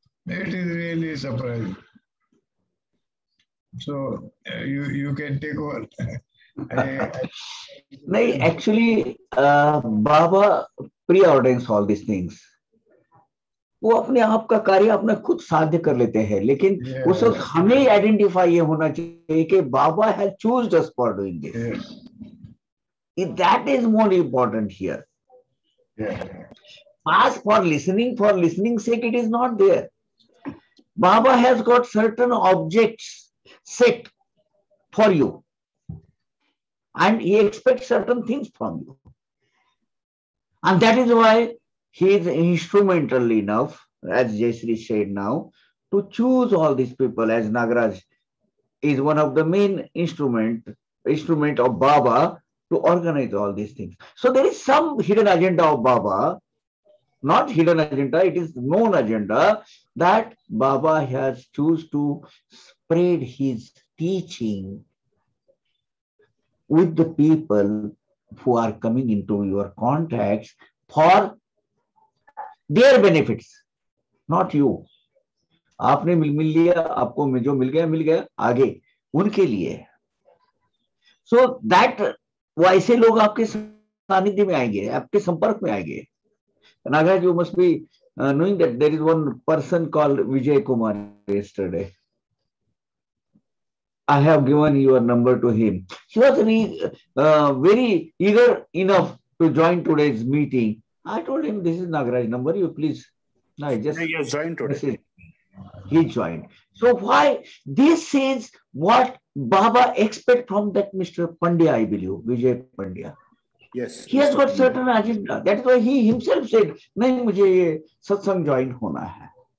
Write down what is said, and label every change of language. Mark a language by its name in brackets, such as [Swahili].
[English] It is really surprising. So you can take over. [Hindi] नहीं, [English] actually Baba pre-ordains all these things. [Hindi] वो अपने आप का कार्य अपना खुद साध्य कर लेते हैं, लेकिन उस वक्त हमें आइडेंटिफाई ये होना चाहिए कि बाबा [English] has chosen us for doing this. That is more important here. Ask for listening's sake, it is not there. Baba has got certain objects set for you, and he expects certain things from you. And that is why he is instrumental enough, as Jayashree said now, to choose all these people, as Nagaraj is one of the main instrument of Baba to organize all these things. So there is some hidden agenda of Baba, not hidden agenda, it is known agenda, that Baba has choose to spread his teaching with the people who are coming into your contacts for their benefits, not you. [Hindi] आपने मिल लिया, आपको जो मिल गया आगे उनके लिए. [English] So that [Hindi] वो ऐसे लोग आपके सानिध्य में आएंगे, आपके संपर्क में आएंगे. [English] Nagaraj, you must be knowing that there is one person called Vijay Kumar yesterday. I have given your number to him. He was very eager enough to join today's meeting. I told him, this is Nagaraj number, you please. No, He has joined today. He joined. So why? This is what Baba expect from that Mr. Pandya, I believe, Vijay Pandya. Yes. He has got certain agenda. That is why he himself said, [Hindi] नहीं मुझे ये सत्संग join होना है.